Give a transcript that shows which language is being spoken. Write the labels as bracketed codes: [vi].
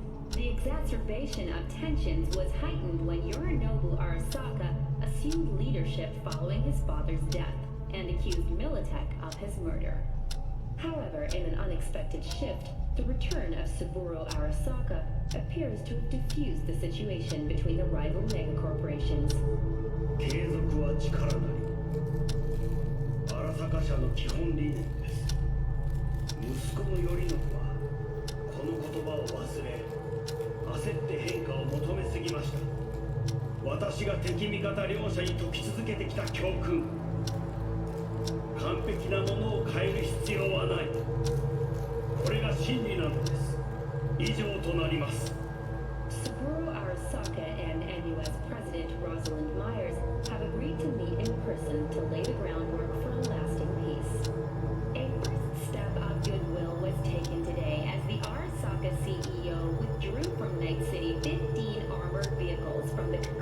[en] The exacerbation of tensions was heightened when Yorinobu Arasaka assumed leadership following his father's death and accused Militech of his murder. However, in an unexpected shift, the return of Saburo Arasaka appears to have diffused the situation between the rival megacorporations. [ja] 継続は力なり。荒坂社の基本理念です。息子の頼信はこの言葉忘れ焦って変化を求めすぎました。私が敵味方両者に解き続けてきた教訓、完璧なものを変える必要はない。これが真理なのです。以上となります。 [en] Saburo Arasaka and NUS President Rosalind Myers have agreed to meet in person to lay the groundwork for a lasting peace. A first step of goodwill was taken today as the Arasaka CEO withdrew from Night City 15 armored vehicles from the...